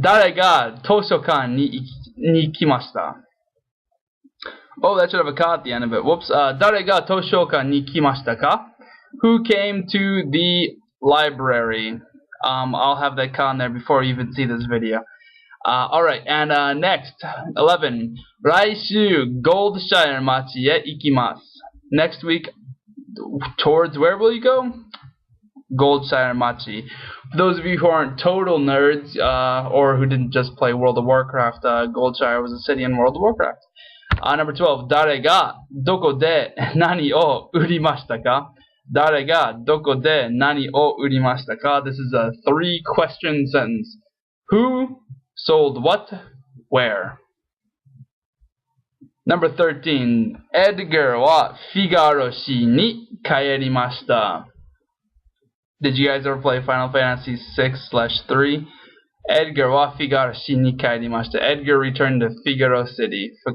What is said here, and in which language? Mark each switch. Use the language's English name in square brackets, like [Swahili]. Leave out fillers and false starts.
[Japanese] Dare ga toshokan ni kimashita. [English] Oh, that should have a ka at the end of it. Whoops. [Japanese] Dare ga toshokan ni kimashita ka? [English] Who came to the library? I'll have that on there before you even see this video. Alright, and next, 11. [Japanese] 来週 Goldshire 町へ行きます. [English] Next week, towards where will you go? Goldshire Machi. For those of you who aren't total nerds, or who didn't just play World of Warcraft, Goldshire was a city in World of Warcraft. Number 12. [Japanese] 誰がどこで何を売りましたか? 誰がどこで何を売りましたか? [English] This is a 3-question sentence. Who sold what? Where? Number 13. [Japanese] エドガーはフィガロ市に帰りました. [English] Did you guys ever play Final Fantasy 6/3? [Japanese] Edgar wa Figaro shi ni kairimashita. [English] Edgar returned to Figaro City.